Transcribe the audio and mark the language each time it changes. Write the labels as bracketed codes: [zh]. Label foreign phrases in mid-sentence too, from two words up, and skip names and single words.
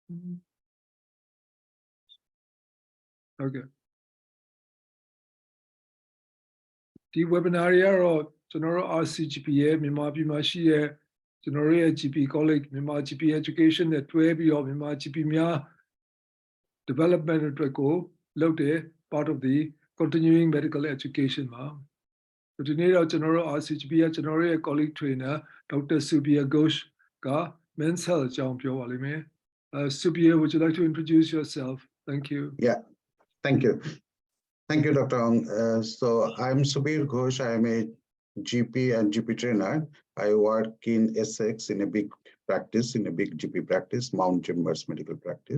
[en] Okay. The webinar [my] ကတော့ကျွန်တော်တို့ RCGP ရဲ့မြန်မာပြည်မှာရှိတဲ့ကျွန်တော်တို့ရဲ့ GP College မြန်မာ GP Education နဲ့တွဲပြီးတော့မြန်မာ GP များ development အတွက်ကိုလုပ်တဲ့ [en] part of the continuing medical education [my] ပါဒီနေ့တော့ကျွန်တော်တို့ RCGP ရဲ့ကျွန်တော်တို့ရဲ့ [en] colleague trainer [my] Dr. Subir Ghosh က [en] men's health [my] အကြောင်းပြောပါလိမ့်မယ် [en] Subir, would you like to introduce yourself? Thank you. Yeah, thank you. Thank you, Dr. Ong. So I'm Subir Ghosh. I'm a GP and GP trainer. I work in Essex in a big practice, in a big GP practice, Mount Chambers Medical Practice.